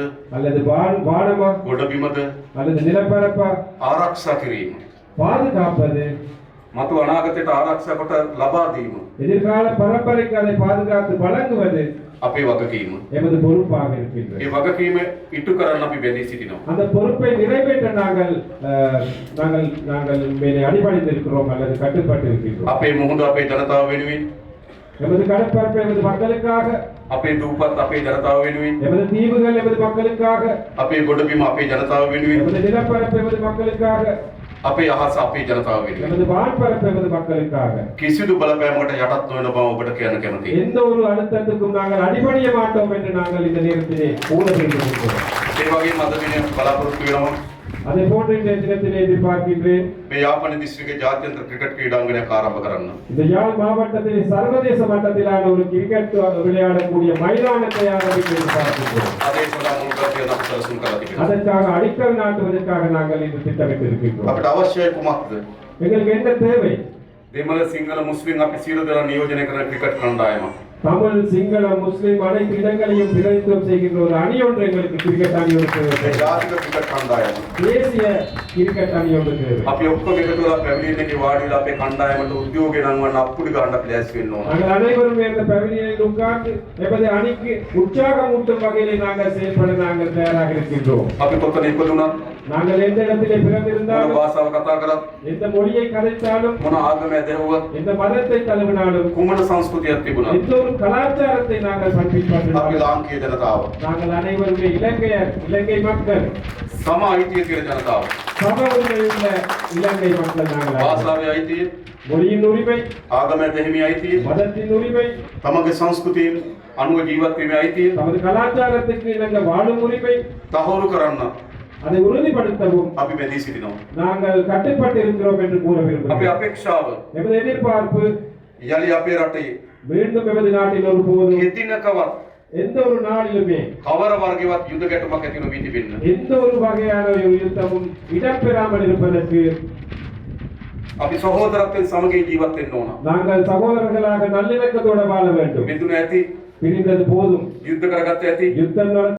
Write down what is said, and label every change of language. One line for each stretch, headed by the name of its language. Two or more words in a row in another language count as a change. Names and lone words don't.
Tamil: அல்லது வானமா
Sinhala: ගොඩබිමද
Tamil: அல்லது நிலப்பரப்பா
Sinhala: ආරක්ෂා කිරීම
Tamil: பாதுகாப்பது
Sinhala: මතු අනාගතයට ආරක්ෂා කොට ලබා දීම
Tamil: எதிர்கால பரம்பரைக்கு அதை பாதுகாத்து வழங்குவது
Sinhala: අපේ වගකීම.
Tamil: எமது பொறுப்பாக இருக்கின்றது.
Sinhala: ඒ වගකීම ඉටු කරන්න අපි බැඳී සිටිනවා.
Tamil: அந்த பொறுப்பை நிறைவேற்ற நாங்கள் நாங்கள் நாங்கள் மேலே அடிபணிந்திருக்கிறோம் அல்லது கட்டுப்பட்டு இருக்கின்றோம்.
Sinhala: අපේ මුහුණ අපේ ජනතාව වෙනුවෙන්
Tamil: எமது கடற்பரப்பு எமது மக்களுக்காக,
Sinhala: අපේ දූපත් අපේ ජනතාව වෙනුවෙන්
Tamil: எமது தீவுகள் எமது மக்களுக்காக,
Sinhala: අපේ ගොඩබිම අපේ ජනතාව වෙනුවෙන්
Tamil: எமது நிலப்பரப்பு எமது மக்களுக்காக,
Sinhala: අපේ අහස අපේ ජනතාව වෙනුවෙන්
Tamil: எமது வான்பரப்பு எமது மக்களுக்காக
Sinhala: කිසිදු බලපෑමකට යටත් නොවන බව ඔබට කියන්න කැමතියි.
Tamil: எந்த ஒரு அழுத்தத்துக்கும் நாங்கள் அடிபணிய மாட்டோம் என்று நாங்கள் இந்த நேரத்திலே ஊழ வேண்டியிருக்கிறோம்.
Sinhala: ඒ වගේම අද දින බලාපොරොත්තු වෙනවා
Tamil: அதே போன்று இந்த தினத்திலே எதிர்பார்க்கின்றேன்
Sinhala: මේ යාපන දිස්ත්‍රික්කයේ ජාත්‍යන්තර ක්‍රිකට් ක්‍රීඩාංගණයක් ආරම්භ කරන්න.
Tamil: இந்த யாழ் மாவட்டத்தில் சர்வதேச மட்டத்திலான ஒரு கிரிக்கெட் விளையாடக்கூடிய மைதானத்தை ஆரம்பிக்க எதிர்பார்க்கின்றோம்.
Sinhala: අද ඒ සඳහා මුල් කර තියන අපි සැලසුම් කරලා තිබෙනවා.
Tamil: அதற்காக அடிக்கல் நாட்டுவதற்காக நாங்கள் இன்று திட்டமிட்டிருக்கின்றோம்.
Sinhala: අපිට අවශ්‍යයි කුමක්ද?
Tamil: எங்களுக்கு என்ன தேவை?
Sinhala: දෙමළ සිංහල මුස්ලිම් අපි සියලු දෙනා නියෝජනය කරන ක්‍රිකට් කණ්ඩායම.
Tamil: தமிழ் சிங்களம் முஸ்லிம் அனைத்து இடங்களையும் பிரதிநிதித்துவம் செய்கின்ற ஒரு அணி ஒன்று எங்களுக்கு கிரிக்கெட் அணி ஒரு
Sinhala: ඒ ජාතික ක්‍රිකට් කණ්ඩායම
Tamil: தேசிய கிரிக்கெட் அணி ஒன்று தேவை.
Sinhala: අපි ඔක්කොම එකතු වෙලා පැවිලියන් එකේ වාඩි වෙලා අපේ කණ්ඩායමට උද්‍යෝගය නංවන්න අප්පුඩි ගන්න අපි ලෑස්ති වෙන්න ඕන.
Tamil: நாங்கள் அனைவரும் இந்த பவிலியனில் உட்கார்ந்து எமது அணிக்கு உற்சாகமூட்டும் வகையில் நாங்கள் செயல்பட நாங்கள் தயாராக இருக்கின்றோம்.
Sinhala: අපි කොතන ඉපදුණත්
Tamil: நாங்கள் எந்த இடத்திலே
Sinhala: මොන
Tamil: பிறந்திருந்தாலும்
Sinhala: භාෂාව කතා කරත්
Tamil: எந்த மொழியை கதைத்தாலும்
Sinhala: මොන ආගමක් දැහුවත්
Tamil: எந்த மதத்தை தழுவினாலும்
Sinhala: කුමන සංස්කෘතියක් තිබුණත්
Tamil: எந்த ஒரு கலாச்சாரத்தை நாங்கள்
Sinhala: අපි
Tamil: பின்பற்றினாலும்
Sinhala: ලාංකීය ජනතාව
Tamil: நாங்கள் அனைவருமே இலங்கை மக்கள்
Sinhala: සම අයිතිය තියෙන ජනතාව
Tamil: சம உரிமையுள்ள இலங்கை மக்கள் நாங்கள் அனைவரும்.
Sinhala: භාෂාවේ අයිතිය
Tamil: மொழியின் உரிமை,
Sinhala: ආගමක් දැහිමේ අයිතිය
Tamil: மதத்தின் உரிமை,
Sinhala: තමගේ සංස්කෘතියෙන් අනුව ජීවත් වීමේ අයිතිය
Tamil: நமது கலாச்சாரத்துக்கு இணங்க வாழும் உரிமை,
Sinhala: තහවුරු කරන්න
Tamil: அதை உறுதிப்படுத்தவும்
Sinhala: අපි බැඳී සිටිනවා.
Tamil: நாங்கள் கட்டுப்பட்டு இருக்கிறோம் என்று கூற
Sinhala: අපේ
Tamil: விரும்புகிறோம்.
Sinhala: අපේක්ෂාව
Tamil: எமது எதிர்பார்ப்பு
Sinhala: යලි අපේ රටේ
Tamil: மீண்டும் எமது நாட்டில் ஒரு போதும்
Sinhala: කෙදිනකවත්
Tamil: எந்த ஒரு நாளிலுமே
Sinhala: කවර වර්ගවත් යුද ගැටුමක් ඇති නොවී තිබෙන්න.
Tamil: எந்த ஒரு வகையான ஒரு யுத்தமும் இடம்பெறாமல் இருப்பதற்கு
Sinhala: අපි සහෝදරත්වයෙන් සමගින් ජීවත් වෙන්න ඕන.
Tamil: நாங்கள் சகோதரர்களாக நல்லிணக்கத்தோடு வாழ வேண்டும்.
Sinhala: බිඳුන ඇති
Tamil: பிரிந்தது போதும்,
Sinhala: යුද්ධ කරගත්ත ඇති
Tamil: யுத்தம்